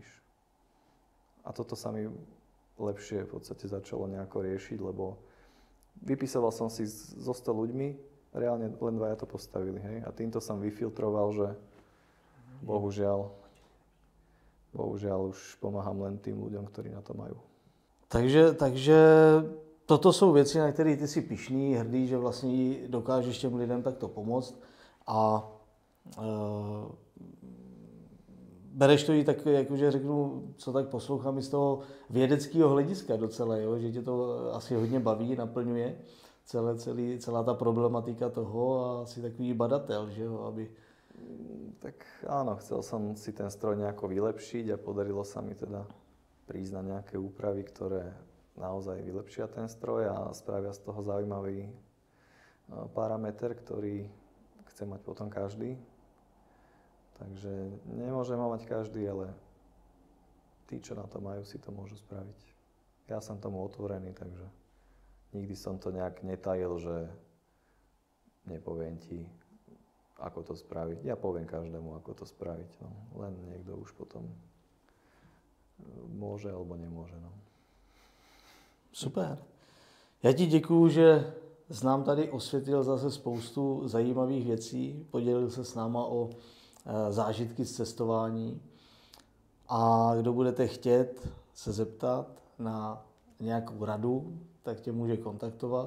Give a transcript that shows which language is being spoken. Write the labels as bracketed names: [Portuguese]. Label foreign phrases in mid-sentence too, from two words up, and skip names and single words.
[Slovak] A toto sa mi lepšie v podstate začalo nejako riešiť, lebo vypisoval som si so 100 ľuďmi, reálne len 2 to postavili, hej. A týmto som vyfiltroval, že bohužiaľ už pomáham len tým ľuďom, ktorí na to majú. [Czech] Takže toto jsou věci, na které ty jsi pyšný, hrdý, že vlastně dokážeš těm lidem takto pomoct a bereš to i tak, jakože řeknu, co tak poslouchám i z toho vědeckého hlediska docela, jo? Že tě to asi hodně baví, naplňuje celá ta problematika toho a si takový badatel, že jo, aby... [Slovak] Tak áno, chcel som si ten stroj nejako vylepšiť a podarilo sa mi teda prísť na nejaké úpravy, ktoré naozaj vylepšia ten stroj a spravia z toho zaujímavý parameter, ktorý chce mať potom každý. Takže nemôže ho mať každý, ale tí, čo na to majú, si to môžu spraviť. Ja som tomu otvorený, takže nikdy som to nejak netajil, že nepoviem ti, ako to spraviť. Ja poviem každému, ako to spraviť. No. Len niekto už potom môže alebo nemôže. No. Super. [Czech] Já ti děkuju, že jsi nám tady osvětlil zase spoustu zajímavých věcí, podělil se s náma o zážitky z cestování a kdo budete chtět se zeptat na nějakou radu, tak tě může kontaktovat.